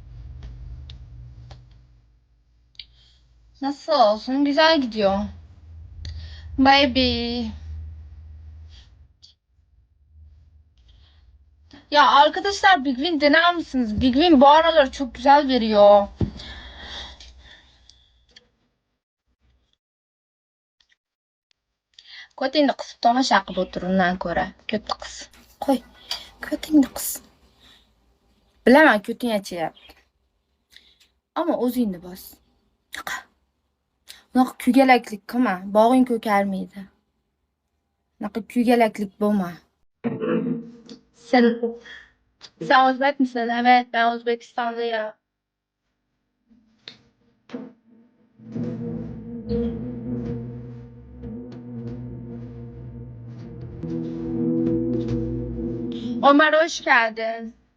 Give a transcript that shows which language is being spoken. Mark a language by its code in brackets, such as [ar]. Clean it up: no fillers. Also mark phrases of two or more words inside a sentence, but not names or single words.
[tr] Nasıl olsun? Güzel gidiyor. Baby. Ya arkadaşlar Big Win dener misiniz? Big Win bu aralar çok güzel veriyor. [uz] Ko'tingni qisib tomosha qilib o'tir undan ko'ra. Ko'tni qis. Qo'y. Ko'tingni qis. Bilaman ko'ting achyapti. Ammo o'zingni bos. Unaqa kuygalaklik qilma. Bog'ing ko'karmaydi. Unaqa kuygalaklik bo'lma. [tr] Sen Özbek misin? Evet, ben Özbekistanlıyım. Ömer hoş geldin.